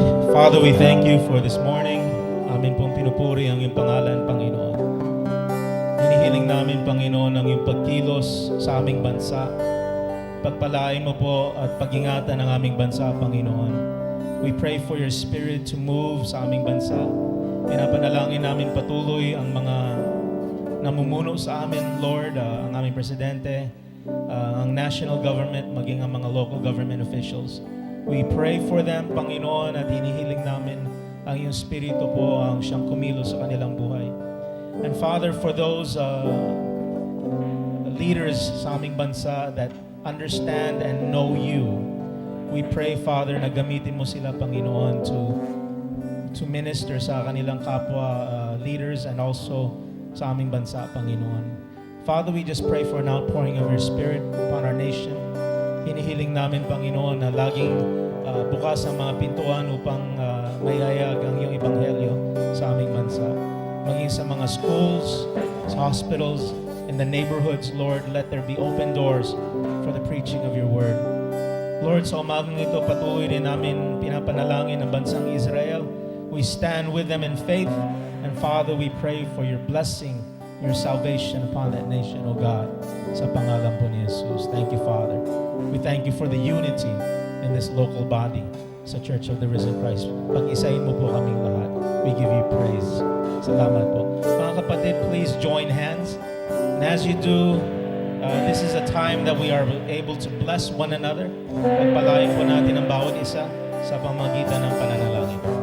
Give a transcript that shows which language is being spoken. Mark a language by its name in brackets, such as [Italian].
[English] Father, we thank you for this morning. [Filipino] Amin pong pinupuri ang iyong pangalan, Panginoon. Hinihiling namin, Panginoon, ang iyong pagkilos sa aming bansa. Pagpalain mo po at pag-ingatan ang aming bansa, Panginoon. We pray for your spirit to move sa aming bansa. Pinapanalangin namin patuloy ang mga namumuno sa amin, Lord, ang aming presidente, ang national government, maging ang mga local government officials. We pray for them, Panginoon, at hinihiling namin ang iyong spirito po ang siyang kumilos sa kanilang buhay. [English] And Father, for those leaders sa aming bansa that understand and know you, we pray, Father, na gamitin mo sila, Panginoon, to minister sa kanilang kapwa leaders and also sa aming bansa, Panginoon. Father, we just pray for an outpouring of your Spirit upon our nation. [Filipino] Hinihiling namin, Panginoon, na laging bukas ang mga pintuan upang mayayag ang iyong ebanghelyo sa aming bansa. [English] Maging sa mga schools, sa hospitals, in the neighborhoods, Lord, let there be open doors for the preaching of your word. [Filipino] Lord, sa umagang ito, patuloy rin namin pinapanalangin ang bansang Israel. [English] We stand with them in faith. And Father, we pray for your blessing, your salvation upon that nation, O God, sa pangalan po ni Jesus. Thank you, Father. We thank you for the unity in this local body sa Church of the Risen Christ. [Filipino] Pag-isahin mo po kaming lahat. We give you praise. Salamat po. [English] Mga kapatid, please join hands. And as you do, this is a time that we are able to bless one another. [Filipino] Pagpalain po natin ang bawat isa sa pamamagitan ng pananalangin.